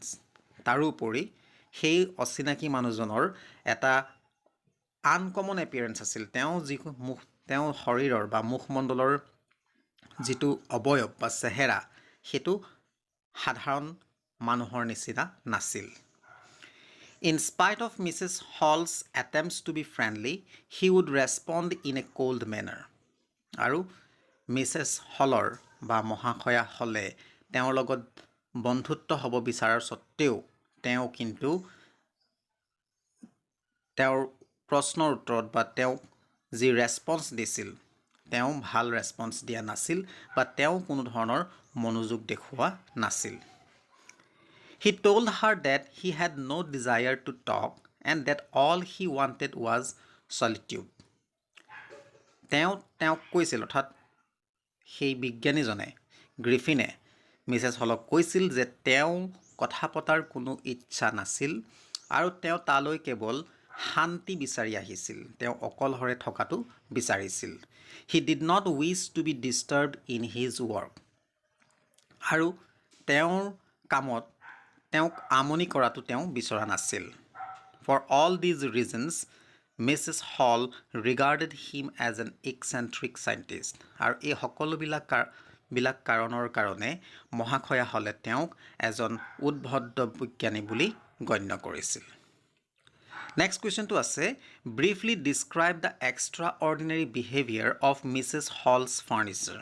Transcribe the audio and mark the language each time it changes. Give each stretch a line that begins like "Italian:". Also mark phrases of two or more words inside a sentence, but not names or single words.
Assamese: তাৰোপৰি সেই অচিনাকি মানুহজনৰ এটা
English: uncommon appearance
Assamese: আছিল। তেওঁ শৰীৰৰ বা মুখমণ্ডলৰ যিটো অৱয়ব বা চেহেৰা সেইটো সাধাৰণ মানুহৰ নিচিনা নাছিল।
English: In spite of Mrs. Hall's attempts to be friendly, he would respond in a cold manner.
Assamese: আৰু মিছেছ হলৰ বা মহাশয়া হলে তেওঁৰ লগত বন্ধুত্ব হ'ব বিচৰাৰ স্বত্তেও তেওঁ কিন্তু তেওঁৰ প্ৰশ্নৰ উত্তৰত বা তেওঁক যি ৰেছপন্স দিছিল তেওঁ ভাল ৰেছপন্স দিয়া নাছিল বা তেওঁ কোনো ধৰণৰ মনোযোগ দেখুওৱা নাছিল।
English: He told her that he had no desire to talk and that all he wanted was solitude.
Assamese: তেওঁক কৈছিল, অৰ্থাৎ সেই বিজ্ঞানীজনে গ্ৰিফিনে মিছেছ হলক কৈছিল যে তেওঁ কথা পতাৰ কোনো ইচ্ছা নাছিল আৰু তেওঁ তালৈ কেৱল শান্তি বিচাৰি আহিছিল, তেওঁ অকলশৰে থকাটো বিচাৰিছিল।
English: He did not wish to be disturbed in his work.
Assamese: আৰু তেওঁৰ কামত তেওঁক আমনি কৰাটো তেওঁ বিচৰা নাছিল।
English: For all these reasons, Mrs. Hall regarded him as an eccentric scientist.
Assamese: আৰু এই সকলোবিলাক কাৰণৰ কাৰণে মহাশয়া হলে তেওঁক এজন উদ্ভদ্ৰ বিজ্ঞানী বুলি গণ্য কৰিছিল। নেক্সট কুৱেশ্যনটো আছে
English: briefly describe the extraordinary behaviour of Mrs. Hall's furniture.